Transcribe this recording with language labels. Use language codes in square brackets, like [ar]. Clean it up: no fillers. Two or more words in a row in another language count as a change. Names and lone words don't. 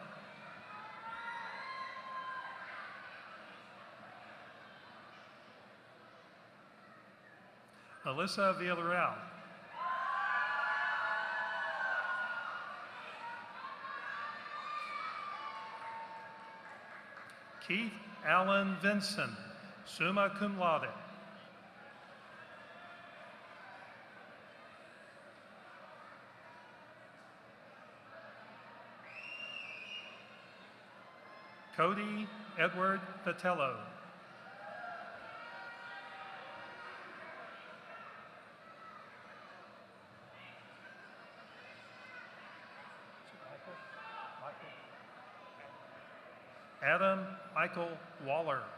[en] Alyssa Villarreal. Keith Allen Vinson, [la] summa cum laude. [en] Cody Edward Vitello. Adam Michael Waller.